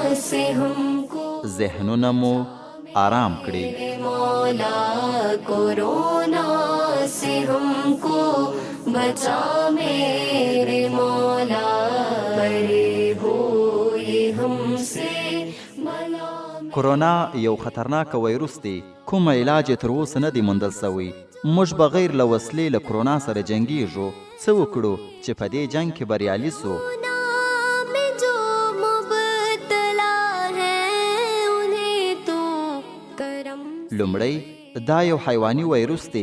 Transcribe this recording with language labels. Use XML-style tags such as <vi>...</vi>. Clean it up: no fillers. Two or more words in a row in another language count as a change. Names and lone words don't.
<ur>سے ہم کو</ur> <ps>ذهنونه مو آرام کړي.</ps> <ur>مولا کورونا سے ہم کو بچا میرے مولا پرے ہو یہ ہم سے بلا.</ur> <ps>کرونا یو خطرناک ویروس دی. کوم علاج یې تر اوسه نه دی موندل سوی. موږ بغیر له وسلې له کرونا سره جنګیږو. څه وکړو چې په دې جنګ کې بریالي سو؟ لومړی دا یو حیواني ویروس دی.</ps>